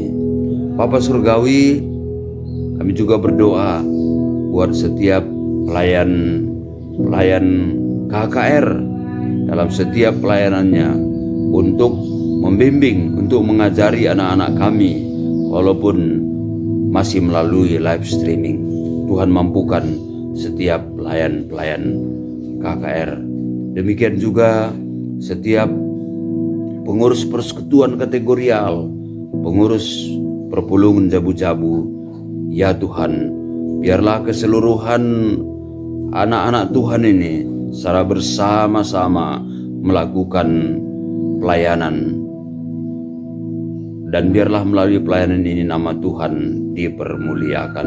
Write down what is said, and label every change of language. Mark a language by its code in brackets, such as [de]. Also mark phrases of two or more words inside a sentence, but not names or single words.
[id] Bapa Surgawi, kami juga berdoa buat setiap pelayan KKR dalam setiap pelayanannya untuk membimbing, untuk mengajari anak-anak kami walaupun masih melalui live streaming. Tuhan mampukan setiap pelayan-pelayan KKR. Demikian juga setiap pengurus persekutuan kategorial, pengurus [btx] perpulungan jabu-jabu. [id] Ya Tuhan, biarlah keseluruhan anak-anak Tuhan ini secara bersama-sama melakukan pelayanan, dan biarlah melalui pelayanan ini nama Tuhan dipermuliakan.